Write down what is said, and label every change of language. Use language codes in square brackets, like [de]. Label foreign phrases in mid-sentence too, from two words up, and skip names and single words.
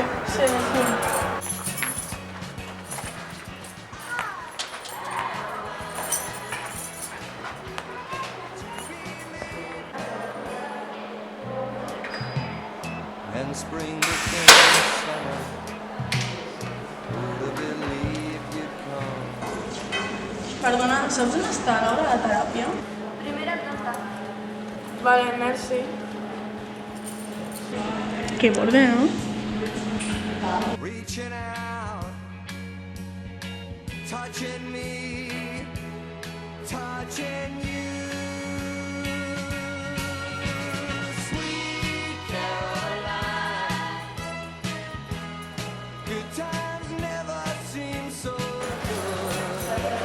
[ca] Sí. [en] And spring became summer. Would have believed you'd come. [ca] Perdona, saps on està l'hora de teràpia? Primera planta. Vale, merci. Que borde, no? [en] Reaching out, touching me, touching you. Sweet Caroline, good times never seem so good.